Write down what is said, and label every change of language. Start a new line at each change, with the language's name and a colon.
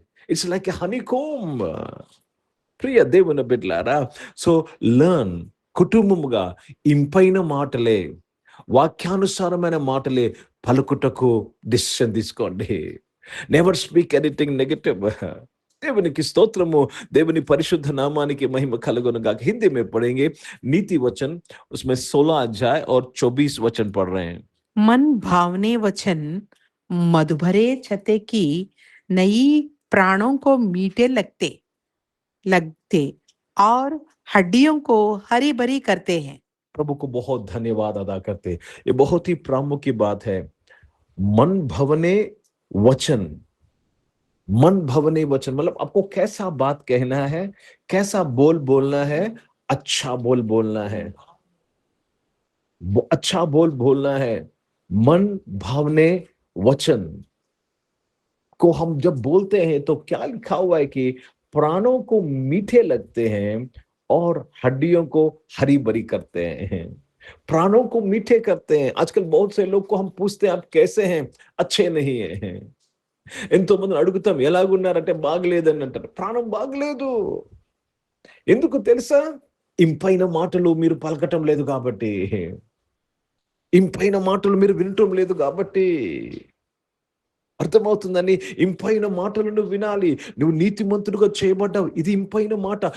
English: It's like a honeycomb.
Telugu: ప్రియ దేవుని బిడ్డలారా,
English: so learn,
Telugu: కుటుంబముగా ఇంపైన మాటలే, వాక్యానుసారమైన మాటలే పలుకుటకు డిసిషన్ తీసుకోండి.
English: Never speak anything negative.
Telugu: దేవునికి స్తోత్రము, దేవుని పరిశుద్ధ నామానికి महिमा कलगुन गाक।
Hindi: हिंदी में पढ़ेंगे नीति वचन, उसमें 16 अध्याय और 24 वचन पढ़ रहे हैं। मन भावने वचन मधुभरे छते की नई प्राणों को मीठे लगते लगते और हड्डियों को हरी भरी करते हैं। प्रभु को बहुत धन्यवाद अदा करते। ये बहुत ही प्रामुख्य की बात है। मन भवने वचन, मन भवने वचन मतलब आपको कैसा बात कहना है, कैसा बोल बोलना है। अच्छा बोल बोलना है, अच्छा बोल बोलना है। मन भावने वचन को हम जब बोलते हैं तो क्या लिखा हुआ है कि प्राणों को मीठे लगते हैं और हड्डियों को हरी भरी करते हैं। प्राणों को मीठे करते हैं। आजकल बहुत से लोग को हम पूछते हैं आप कैसे हैं? अच्छे नहीं है।
Telugu: ఎంతో మందిని అడుగుతాం ఎలాగున్నారంటే బాగలేదని అంటారు. ప్రాణం బాగలేదు. ఎందుకు తెలుసా? ఇంపైన మాటలు మీరు పలకటం లేదు కాబట్టి, ఇంపైన మాటలు మీరు వినటం లేదు కాబట్టి. అర్థమవుతుందని, ఇంపైన మాటలు నువ్వు వినాలి. నువ్వు నీతిమంతుడుగా చేయబడ్డావు, ఇది ఇంపైన మాట.